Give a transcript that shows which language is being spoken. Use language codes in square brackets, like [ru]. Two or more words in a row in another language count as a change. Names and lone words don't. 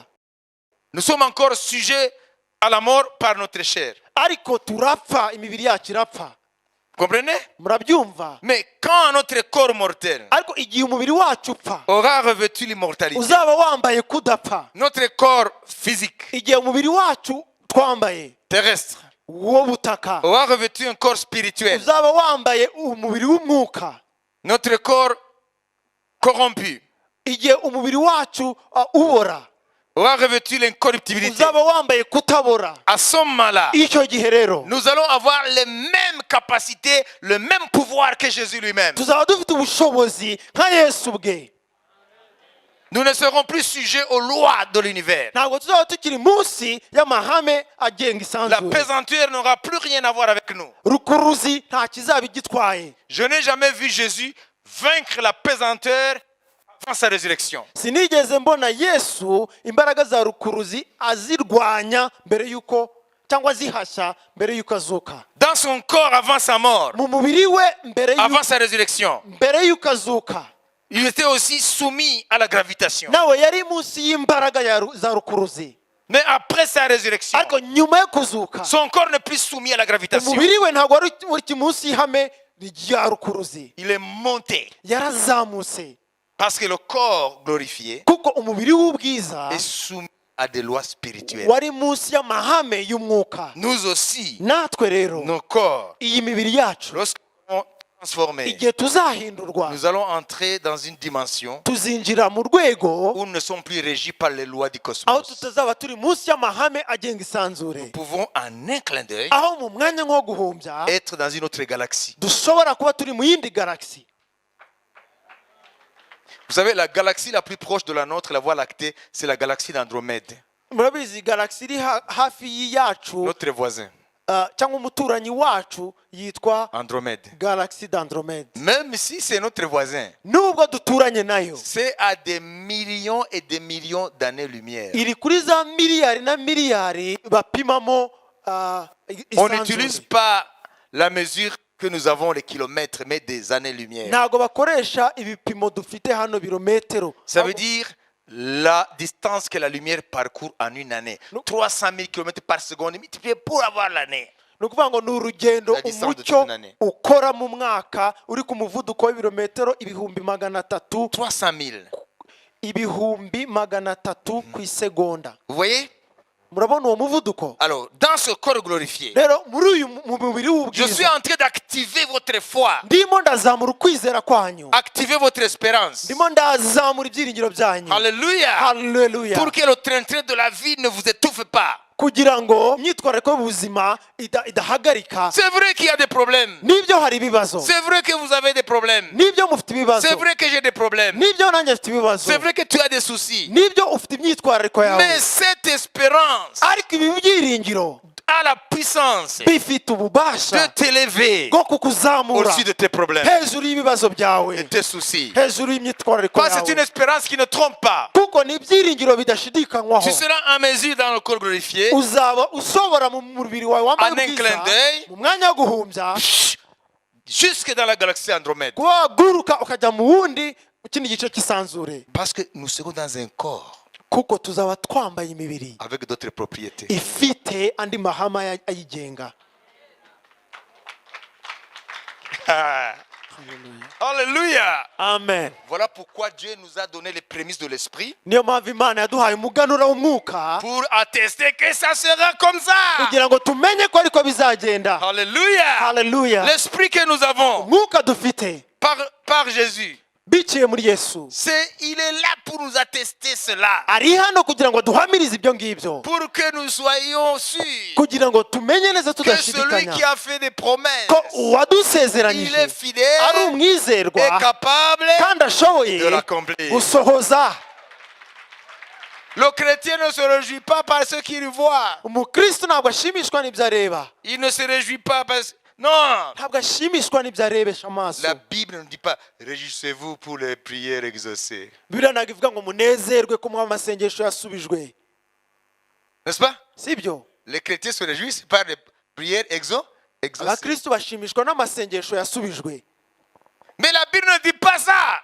[fr] nous sommes encore sujets à la mort par notre chair. [rw] ariko turapfa, imibiri yacu irapfa. [fr] Comprenez? [rw] Murabyumva? [fr] Mais quand notre corps mortel [rw] Ariko igihe umubiri wacu upfa, [fr] aura revêtu l'immortalité, [rw] uzaba wambaye kudapfa. [fr] notre corps physique [rw] Igihe umubiri wacu twambaye [fr] terrestre [rw] wo butaka, [fr] aura revêtu un corps spirituel, [rw] uzaba wambaye umubiri w'umwuka. [fr] notre corps corrompu [rw] Igihe umubiri wacu ubora, [fr] aura revêtu l'incorruptibilité. [rw] uzaba wambaye kutabora. [fr] À ce moment-là, [rw] Icyo gihe rero [fr] nous allons avoir les mêmes capacités, le même pouvoir que Jésus lui-même. [rw] tuzaba dufite ubushobozi nka Yesu bwe. [fr] Nous ne serons plus sujets aux lois de l'univers. [rw] Ntabwo tuzaba tukiri munsi y'amahame agenga [fr] La [rw] isanzure. [fr] pesanteur n'aura plus rien à voir avec nous. [rw] Rukuruzi nta kizaba igitwaye. [fr] Je n'ai jamais vu Jésus vaincre la pesanteur avant sa résurrection. [rw] Sinigeze mbona Yesu imbaraga za rukuruzi azirwanya mbere yuko, cyangwa zihashya mbere yuko azuka. [fr] Dans son corps avant sa mort, [rw] Mu mubiri we [fr] avant sa résurrection, [rw] mbere yuko azuka, [fr] il était aussi soumis à la gravitation. [rw] nawe yari munsi y'imbaraga za rukuruzi. [fr] Mais après sa résurrection, [rw] Ariko nyuma yo kuzuka, [fr] son corps n'est plus soumis à la gravitation. [rw] umubiri we ntabwo wari uri munsi y'ihame rya rukuruzi. [fr] Il est monté. [rw] Yarazamutse, [fr] Parce que le corps glorifié [rw] kuko umubiri w'ubwiza [fr] est soumis à des lois spirituelles. [rw] wari munsi y'amahame y'umwuka. [fr] Nous aussi, [rw] Natwe rero [fr] nos corps, [rw] iyi mibiri yacu [fr] lorsque nous serons transformés, [rw] igihe tuzahindurwa [fr] nous allons entrer dans une dimension [rw] tuzinjira mu rwego [fr] où nous ne sommes plus régis par les lois du [rw] aho [fr] cosmos. [rw] tutazaba turi munsi y'amahame agenga isanzure, [fr] Nous pouvons en un clin d'œil [rw] aho mu mwanya nko guhumbya [fr] être dans une autre galaxie. [rw] dushobora kuba turi mu yindi galaxy. [fr] Vous savez, la galaxie la plus proche de la nôtre, la Voie lactée, c'est la galaxie d'Andromède, [rw] murabizi galaxy iri hafi yacu [fr] notre voisin, [rw] cyangwa umuturanyi wacu yitwa [fr] Andromède. [rw] galaxy d'Andromède. [fr] Même si c'est notre voisin, [rw] Nubwo duturanye nayo, [fr] c'est à des millions et des millions d'années-lumière. [rw] iri kuri za miliyari na miliyari bapimamo [fr] On n'utilise [rw] isanzure. [fr] pas la mesure que nous avons les kilomètres, mais des années-lumière. [rw] Ntabwo bakoresha ibipimo dufite hano birometero. [fr] Ça veut dire la distance que la lumière parcourt en une année. 300 000 km par seconde multiplié pour avoir l'année. [rw] Ni ukuvuga ngo ni urugendo [fr] La distance de [rw] umucyo [fr] toute une année. [rw] ukora mu mwaka uri ku muvuduko w'ibirometero ibihumbi magana atatu [fr] 300 000. [rw] ibihumbi magana atatu ku isegonda. [fr] Vous voyez? [rw] Murabona uwo muvuduko? [fr] Alors, dans ce corps glorifié, [rw] Rero muri uyu mubiri [fr] je suis [rw] w'ubwiza [fr] en train d'activer votre foi, [rw] ndimo ndazamura ukwizera kwanyu, [fr] activer votre espérance. [rw] ndimo ndazamura ibyiringiro byanyu. [fr] Alléluia. [rw] Haleluya. [fr] Pour que le train-train de la vie ne vous étouffe pas. [rw] kugira ngo imyitwarire y'ubuzima idahagarika. [fr] C'est vrai qu'il y a des problèmes. [rw] Nibyo hari ibibazo, [fr] C'est vrai que vous avez des problèmes. [rw] nibyo mufite ibibazo, [fr] C'est vrai que j'ai des problèmes. [rw] nibyo nanjye mfite ibibazo, [fr] C'est vrai que tu as des soucis. [rw] nibyo ufite imyitwarire yawe. [fr] Mais cette espérance [rw] Ariko ibi byiringiro [fr] a la puissance [rw] bifite [fr] de [rw] ububasha [fr] t'élever [rw] bwo kukuzamura [fr] au-dessus de tes problèmes [rw] hejuru y'ibibazo [fr] et [rw] byawe, [fr] tes soucis. [rw] hejuru y'imyitwarire [fr] Parce que c'est une [rw] yawe, [fr] espérance qui ne trompe pas. [rw] kuko ni ibyiringiro bidashidikanywaho. [fr] Tu seras en mesure dans le corps glorifié, [rw] Uzaba usobora mu mubiri wawe wambaye [fr] En un [rw] ubwiza, [fr] clin d'œil. [rw] mu mwanya wo guhumbya, [fr] jusque dans la galaxie Andromède. [rw] waguruka ukajya mu wundi mu kindi gice cy'isanzure, [fr] Parce que nous serons dans un corps [rw] kuko tuzaba twambaye imibiri [fr] avec d'autres propriétés. [rw] ifite andi mahama ayigenga. [fr] Alléluia. [rw] Amen. [fr] Voilà pourquoi Dieu nous a donné les prémices de l'esprit [rw] Niyo mpamvu Imana yaduhaye umuganura w'umwuka [fr] pour attester que ça sera comme ça. [rw] kugira ngo tumenye ko ariko bizagenda. [fr] Alléluia. [rw] Haleluya. [fr] L'esprit que nous avons [rw] Umwuka dufite [fr] par Jésus, [rw] biciye muri Yesu [fr] il est là pour nous attester cela. [rw] ari hano kugira ngo duhamirize ibyo ngibyo, [fr] Pour que nous soyons sûrs [rw] kugira ngo tumenye neza [fr] que celui [rw] tudashidikanya [fr] qui a fait des promesses, [rw] ko [fr] il [rw] uwadusezeranyije [fr] est [rw] ari [fr] fidèle et [rw] umwizerwa [fr] capable [rw] kandi ashoboye [fr] de l'accomplir. [rw] gusohoza. [fr] Le chrétien ne se réjouit pas par ce qu'il voit. [rw] Umukristo ntabwo ashimishwa n'ibyo areba, [fr] Il ne se réjouit pas parce... Non. [rw] ntabwo ashimishwa n'ibyo arebesha amaso. [fr] La Bible ne dit pas réjouissez-vous pour les prières exaucées. [rw] Bibiliya ntabwo ivuga ngo munezerwe ko muba amasengesho yasubijwe, [fr] N'est-ce pas? [rw] sibyo? [fr] Les chrétiens se réjouissent par les prières exaucées. [rw] Abakristo bashimishwa n'amasengesho yasubijwe, [fr] Mais la Bible ne dit pas ça.